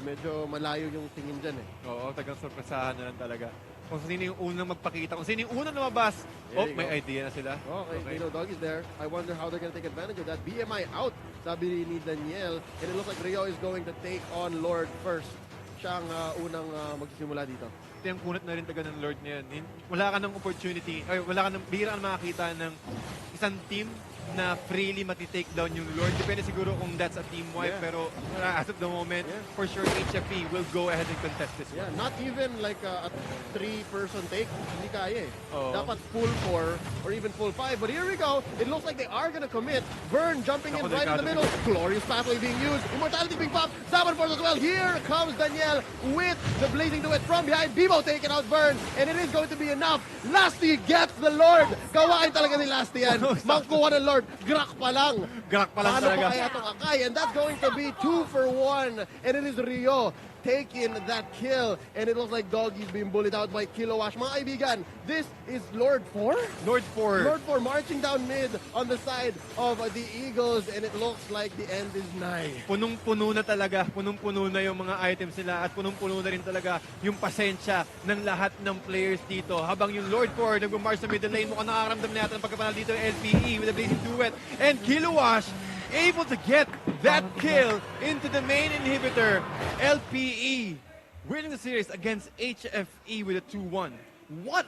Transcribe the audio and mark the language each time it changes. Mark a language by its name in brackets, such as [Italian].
[Filipino] Medyo malayo yung tingin dyan eh. Oo, tagang sorpresahan na lang talaga. Kung sino yung unang magpakita, kung sino yung unang lumabas, may idea na sila. [English] Okay, you know, Doggy's there. I wonder how they're gonna take advantage of that. BMI out, [Filipino] sabi ni Daniel. [English] And it looks like Rio is going to take on Lord first. [Filipino] Siya ang unang magsisimula dito. Ito yung kunat na rin taga ng Lord na yan. Wala ka ng opportunity, bihira ka makakita ng isang team na freely matitake down yung Lord. Depende siguro kung [English] that's a team wipe, pero as of the moment, for sure HFE will go ahead and contest this one. Not even like a 3-person take. [Filipino] Hindi kaya eh. Oo. [English] Dapat full 4 or even full 5. But here we go. It looks like they are gonna commit. Vern jumping in right in the middle. Glorious pathway being used. Immortality being popped. Zaman Force as well. Here comes Danielle with the blazing duet from behind. Bimo taking out Vern. And it is going to be enough. Lasty gets the Lord. [Filipino] Gawain talaga ni Lasty yan. Magkuha ng Lord. Grak pa lang. Grak pa lang Paano talaga. pa kaya itong Akai? [English] And that's going to be 2 for 1. And it is Rio taking that kill. And it looks like Doggy's being bullied out by Kilowash. [Filipino] Mga kaibigan, [English] this is Lord 4? Lord 4. Lord 4 marching down mid on the side of the Eagles. And it looks like the end is nigh. [Filipino] Punong-puno na talaga. Punong-puno na yung mga items nila at punong-puno na rin talaga yung pasensya ng lahat ng players dito. Habang yung Lord 4 nag-march sa middle lane, mukhang nakakaramdam na yata ng pagkapanal dito ng LPE with the Blazing Duet. [English] And Kilowash able to get that kill into the main inhibitor. LPE winning the series against HFE with a 2-1. What